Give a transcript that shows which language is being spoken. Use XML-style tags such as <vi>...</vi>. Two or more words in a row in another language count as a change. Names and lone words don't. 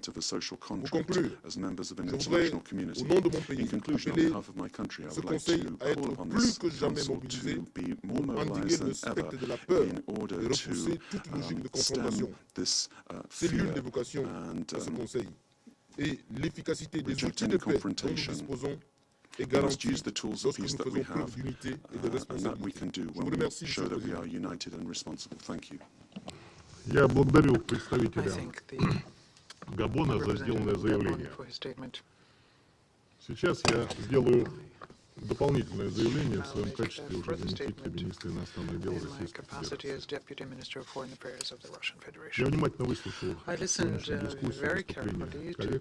<fr>Pour conclure, je voudrais, au nom de mon pays, appeler ce Conseil à être plus que jamais mobilisé pour endiguer le spectre de la peur et repousser toute logique de confrontation. C'est l'une des vocations de ce Conseil. Et l'efficacité des outils de paix dont nous disposons est garantie lorsque nous faisons preuve d'unité et de responsabilité. Je vous remercie, Monsieur le Président.</fr> <ru>Я благодарю представителя Габона за сделанное заявление. Сейчас я сделаю дополнительное заявление в своем качестве уже заместителя министра иностранных дел Российской Федерации. Я внимательно выслушал сегодняшнюю дискуссию, выступления коллег.</ru>